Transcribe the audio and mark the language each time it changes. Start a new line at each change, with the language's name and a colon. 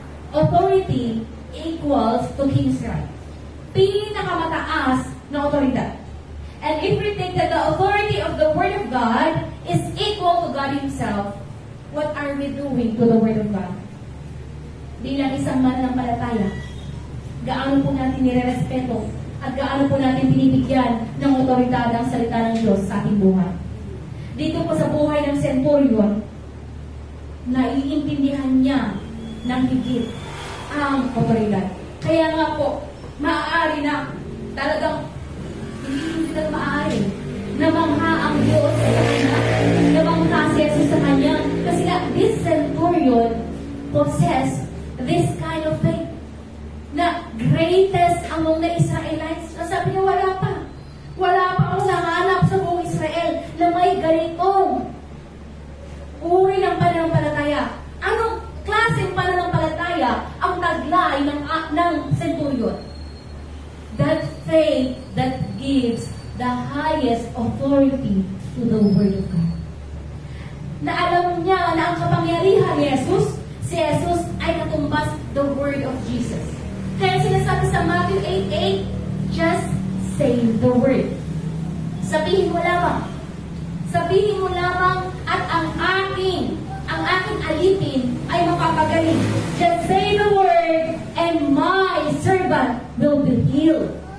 English: Authority equals to king's right.
Filipino: Pinakamataas na otoridad.
English: And if we think that the authority of the Word of God is equal to God Himself, what are we doing to the Word of God?
Filipino: Bilang isang mananampalataya, gaano po natin nire-respeto at gaano po natin binibigyan ng otoridad ang salita ng Diyos sa ating buhay. Dito po sa buhay ng centurion, naiintindihan niya ng higit ang otoridad. Kaya nga po, maaari na talagang hindi na maaari na mangha ang Diyos sa kanya, na mangha si Jesus sa kanya. Kasi nga,
English: this centurion possessed this kind of faith na greatest among the Israelites.
Filipino: Sabi niya, wala pa. Wala pa akong nahanap sa buong Israel na may ganitong uri ng pananampalataya. Anong klaseng pananampalataya ang taglay ng centurion?
English: That faith that gives the highest authority to the Word of God.
Filipino: Na alam niya na ang kapangyarihan ni Jesus, si Jesus ay katumbas
English: the Word of Jesus.
Filipino: Kaya sinasabi sa
English: Matthew 8:8, just say the Word.
Filipino: Sabihin mo lamang. Sabihin mo lamang at ang aking alipin ay mapapagaling.
English: Just say the Word and my servant will be healed.